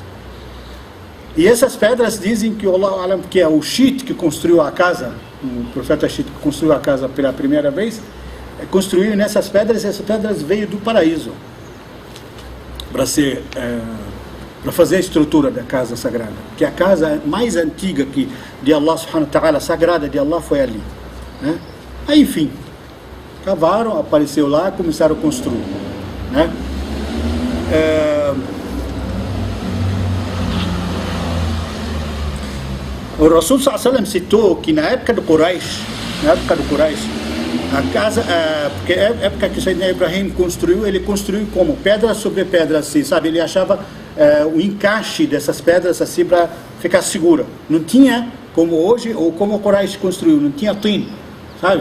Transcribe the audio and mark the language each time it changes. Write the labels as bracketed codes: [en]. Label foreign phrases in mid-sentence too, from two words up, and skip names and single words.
[pt] E essas pedras dizem que Allah, que é o Shit que construiu a casa, o profeta Shit que construiu a casa pela primeira vez, construiu nessas pedras, e essas pedras veio do paraíso para fazer a estrutura da casa sagrada, que a casa mais antiga de [ar] الله سبحانه وتعالى, [pt] sagrada de Allah, foi ali, né? Aí, enfim, cavaram, apareceu lá, começaram a construir, né? O Rasul [ar] صلى الله عليه وسلم [pt] citou que na época do Quraysh, a casa, porque a época que Sayyidina Ibrahim construiu, ele construiu como? Pedra sobre pedra, assim, sabe? Ele achava o encaixe dessas pedras assim para ficar segura. Não tinha, como hoje, ou como o Quraysh construiu, não tinha tin, sabe?